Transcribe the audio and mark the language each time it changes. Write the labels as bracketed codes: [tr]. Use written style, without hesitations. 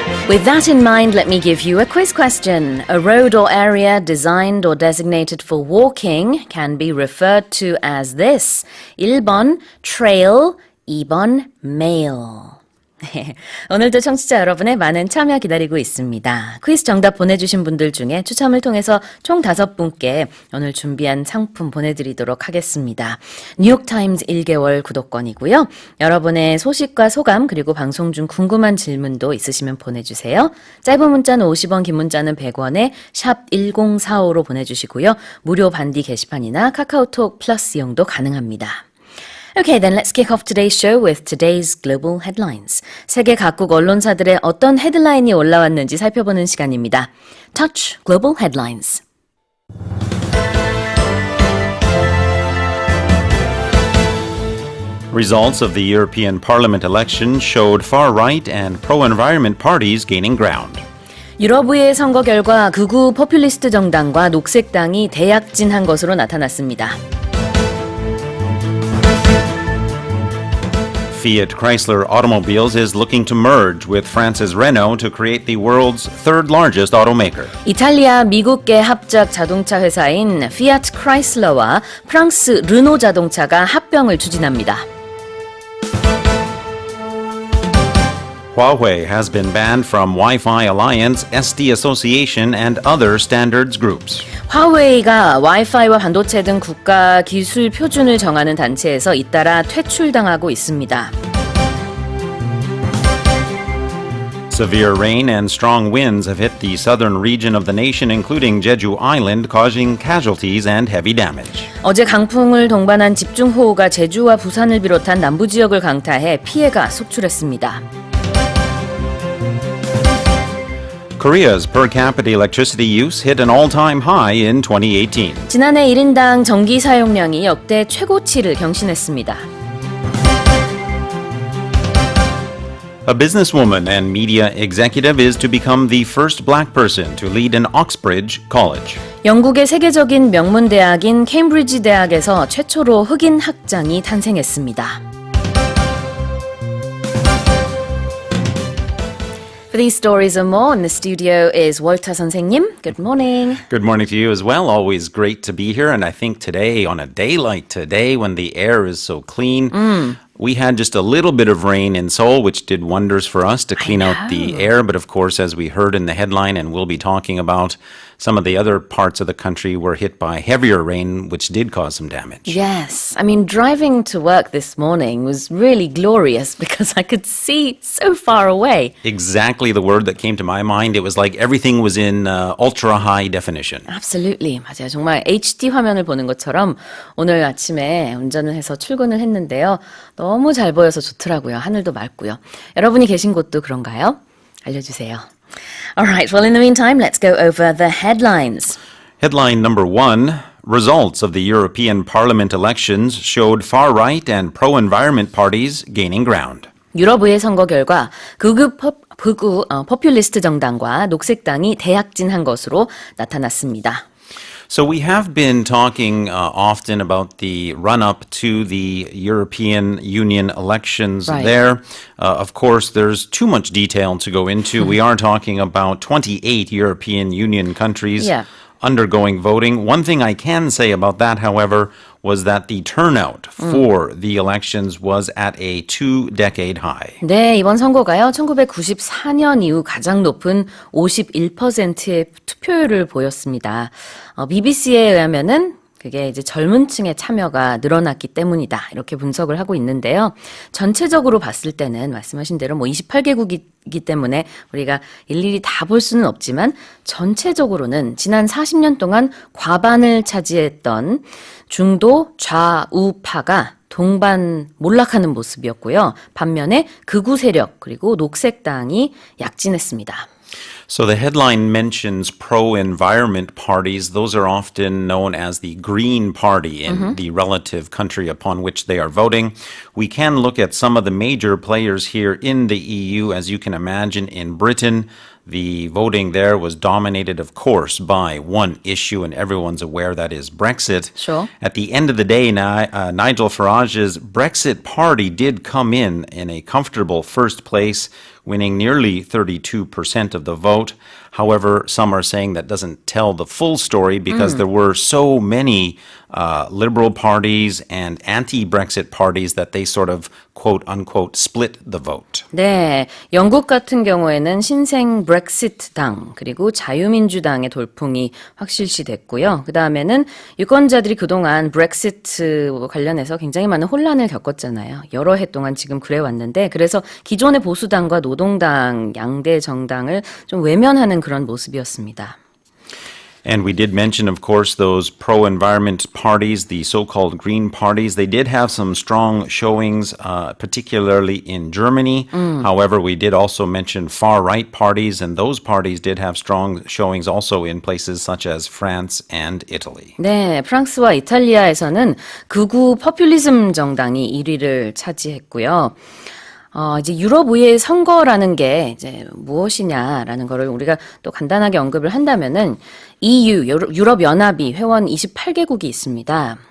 [en] With that in mind, let me give you a quiz question. A road or area designed or designated for walking can be referred to as this. [ko] 1번 [en] trail, [ko] 2번 [en] mail. [ko] 오늘도 청취자 여러분의 많은 참여 기다리고 있습니다. 퀴즈 정답 보내주신 분들 중에 추첨을 통해서 총 5분께 오늘 준비한 상품 보내드리도록 하겠습니다. 뉴욕타임즈 1개월 구독권이고요. 여러분의 소식과 소감 그리고 방송 중 궁금한 질문도 있으시면 보내주세요. 짧은 문자는 50원, 긴 문자는 100원에 샵 1045로 보내주시고요. 무료 반디 게시판이나 카카오톡 플러스 이용도 가능합니다. [en] Okay, then let's kick off today's show with today's global headlines. [ko] 세계 각국 언론사들의 어떤 헤드라인이 올라왔는지 살펴보는 시간입니다. [en] Touch Global Headlines. Results of the European Parliament election showed far-right and pro-environment parties gaining ground. [ko] 유럽의회 선거 결과 극우 포퓰리스트 정당과 녹색당이 대약진한 것으로 나타났습니다. [en] Fiat Chrysler Automobiles is looking to merge with France's Renault to create the world's third largest automaker. [ko] 이탈리아 미국계 합작 자동차 회사인 피아트 크라이슬러와 프랑스 르노 자동차가 합병을 추진합니다. [en] Huawei has been banned from Wi-Fi Alliance, SD Association, and other standards groups. [ko] 화웨이가 와이파이와 반도체 등 국가 기술 표준을 정하는 단체에서 잇따라 퇴출당하고 있습니다. [en] Severe rain and strong winds have hit the southern region of the nation, including Jeju Island, causing casualties and heavy damage. [ko] 어제 강풍을 동반한 집중호우가 제주와 부산을 비롯한 남부 지역을 강타해 피해가 속출했습니다. [en] Korea's per capita electricity use hit an all-time high in 2018. [ko] 지난해 1인당 전기 사용량이 역대 최고치를 경신했습니다. [en] A businesswoman and media executive is to become the first black person to lead an Oxbridge college. [ko] 영국의 세계적인 명문 대학인 케임브리지 대학에서 최초로 흑인 학장이 탄생했습니다. [en] For these stories and more, in the studio is 월터 선생님. Good morning. Good morning to you as well. Always great to be here. And I think today, on a day like today, when the air is so clean, we had just a little bit of rain in Seoul, which did wonders for us to clean out the air. But of course, as we heard in the headline, and we'll be talking about, some of the other parts of the country were hit by heavier rain, which did cause some damage. Yes. I mean, driving to work this morning was really glorious because I could see so far away. Exactly the word that came to my mind. It was like everything was in ultra high definition. Absolutely. [ko] 맞아요. 정말 HD 화면을 보는 것처럼 오늘 아침에 운전을 해서 출근을 했는데요. 너무 잘 보여서 좋더라고요. 하늘도 맑고요. 여러분이 계신 곳도 그런가요? 알려주세요. [en] All right, well, in the meantime, let's go over the headlines. Headline number 1, results of the European Parliament elections showed far-right and pro-environment parties gaining ground. [ko] 유럽의회 선거 결과 극우 포퓰리스트 정당과 녹색당이 대약진한 것으로 나타났습니다. [en] So we have been talking often about the run-up to the European Union elections Right. there. Of course, there's too much detail to go into. We are talking about 28 European Union countries Yeah. undergoing voting. One thing I can say about that, however, was that the turnout for the elections was at a two-decade high. [ko] 네, 이번 선거가요. 1994년 이후 가장 높은 51%의 투표율을 보였습니다. BBC에 의하면은 그게 이제 젊은 층의 참여가 늘어났기 때문이다. 이렇게 분석을 하고 있는데요. 전체적으로 봤을 때는 말씀하신 대로 뭐 28개국이기 때문에 우리가 일일이 다 볼 수는 없지만 전체적으로는 지난 40년 동안 과반을 차지했던 중도 좌우파가 동반 몰락하는 모습이었고요. 반면에 극우 세력 그리고 녹색당이 약진했습니다. [en] So the headline mentions pro-environment parties. Those are often known as the Green Party in the relative country upon which they are voting. We can look at some of the major players here in the EU. As you can imagine, in Britain, the voting there was dominated, of course, by one issue, and everyone's aware that is Brexit. Sure. At the end of the day, Nigel Farage's Brexit party did come in a comfortable first place, winning nearly 32% of the vote. However, some are saying that doesn't tell the full story because there were so many liberal parties and anti-Brexit parties that they sort of quote-unquote split the vote. [ko] 네, 영국 같은 경우에는 신생 브렉시트당 그리고 자유민주당의 돌풍이 확실시됐고요. 그 다음에는 유권자들이 그동안 브렉시트 관련해서 굉장히 많은 혼란을 겪었잖아요. 여러 해 동안 지금 그래왔는데 그래서 기존의 보수당과 노동당 양대 정당을 좀 외면하는 그런 모습이었습니다. [en] And we did mention, of course, those pro-environment parties, the so-called Green parties. They did have some strong showings, particularly in Germany. However, we did also mention far-right parties, and those parties did have strong showings also in places such as France and Italy. [ko] 네, 프랑스와 이탈리아에서는 극우 포퓰리즘 정당이 1위를 차지했고요. 이제 유럽의회 선거라는 게 이제 무엇이냐라는 거를 우리가 또 간단하게 언급을 한다면은 EU, 유럽연합이 회원 28개국이 있습니다.